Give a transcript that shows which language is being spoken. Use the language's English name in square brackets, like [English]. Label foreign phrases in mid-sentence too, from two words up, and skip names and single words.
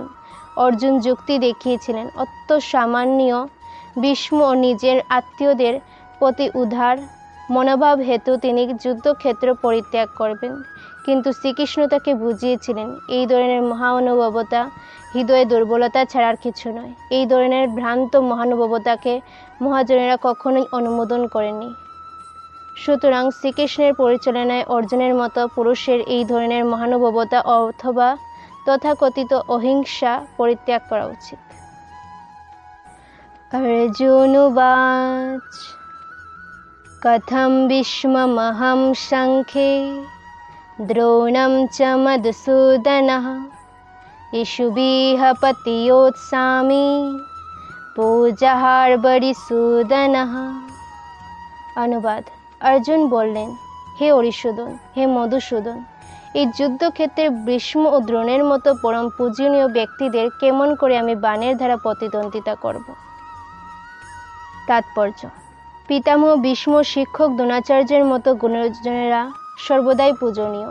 [Bangla] অর্জুন যুক্তি দেখিয়েছিলেন অত্য সামান্য ভীষ্ম ও নিজের আত্মীয়দের প্রতি উদার মনোভাব হেতু তিনি যুদ্ধক্ষেত্র পরিত্যাগ করবেন, কিন্তু শ্রীকৃষ্ণ তাকে বুঝিয়েছিলেন এই ধরনের মহানুভবতা হৃদয়ে দুর্বলতা ছাড়ার কিছু নয়। এই ধরনের ভ্রান্ত মহানুভবতাকে মহাজনেরা কখনোই অনুমোদন করেননি। সুতরাং শ্রীকৃষ্ণের পরিচালনায় অর্জুনের মতো পুরুষের এই ধরনের মহানুভবতা অথবা তথাকথিত অহিংসা পরিত্যাগ করা উচিত। [Sanskrit] अर्जुनुवाच कथं भीष्ममहं शङ्खे द्रोणं च मधुसूदनः इषुभिः पतियोत्सामि पूजाहार्बरिसूदनः। [Bangla] অনুবাদ। অর্জুন বললেন, হে অরিসূদন, হে মধুসূদন, এই যুদ্ধক্ষেত্রে ভীষ্ম ও দ্রোণের মতো পরম পূজনীয় ব্যক্তিদের কেমন করে আমি বাণের দ্বারা প্রতিদ্বন্দ্বিতা করব। তাৎপর্য: পিতামহ ভীষ্ম, শিক্ষক দ্রোণাচার্যের মতো গুণজনেরা সর্বদাই পূজনীয়।